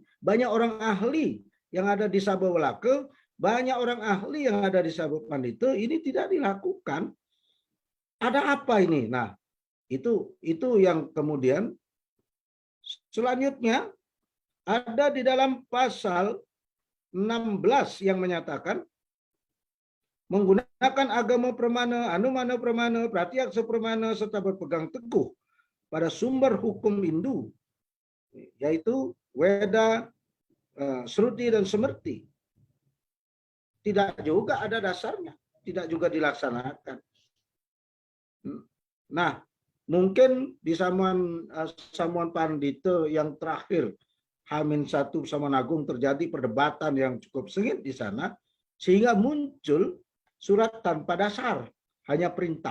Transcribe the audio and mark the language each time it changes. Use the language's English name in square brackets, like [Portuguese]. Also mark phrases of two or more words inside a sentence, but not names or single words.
[Indonesian] Banyak orang ahli yang ada di Sabah Welaka, banyak orang ahli yang ada di Sabah Pandita, ini tidak dilakukan. Ada apa ini? Nah, itu yang kemudian selanjutnya ada di dalam pasal 16 yang menyatakan menggunakan [Sanskrit] agama pramana, anumana pramana, pratyaksa pramana, [Indonesian] serta berpegang teguh pada sumber hukum Hindu, yaitu Weda, Sruti, dan Semerti. Tidak juga ada dasarnya, tidak juga dilaksanakan. Nah, Mungkin di Samuan Pandito yang terakhir H-1 Samuan Agung terjadi perdebatan yang cukup sengit di sana, sehingga muncul surat tanpa dasar, hanya perintah.